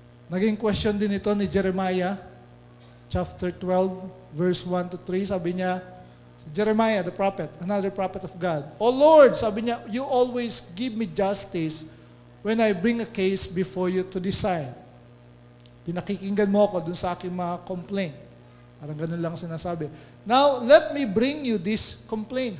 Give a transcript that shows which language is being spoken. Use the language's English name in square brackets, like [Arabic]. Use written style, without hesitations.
[Filipino] Naging question din ito ni Jeremiah, chapter 12, verse 1 to 3. Sabi niya, [English] Jeremiah, the prophet, another prophet of God, O Lord, sabi niya, you always give me justice when I bring a case before you to decide. [Filipino] Pinakikinggan mo ako dun sa aking mga complaint. Parang ganun lang sinasabi. [English] Now, let me bring you this complaint.